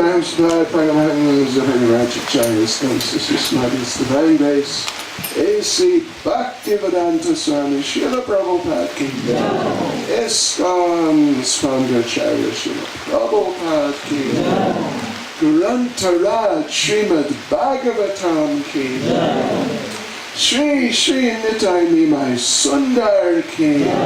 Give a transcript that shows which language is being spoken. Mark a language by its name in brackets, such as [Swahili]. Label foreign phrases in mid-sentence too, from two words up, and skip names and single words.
[English] By Paramahansa Bhakti Chайтанья Swami, Divine Grace, A.C. Bhakti Swami, Srila Prabhupada Ki, ISKCON's founder Acharya Srila Prabhupada Ki, Grantaraj Srimad Bhagavatam Ki, Shri Shri Nitai Nimai Sundar Ki,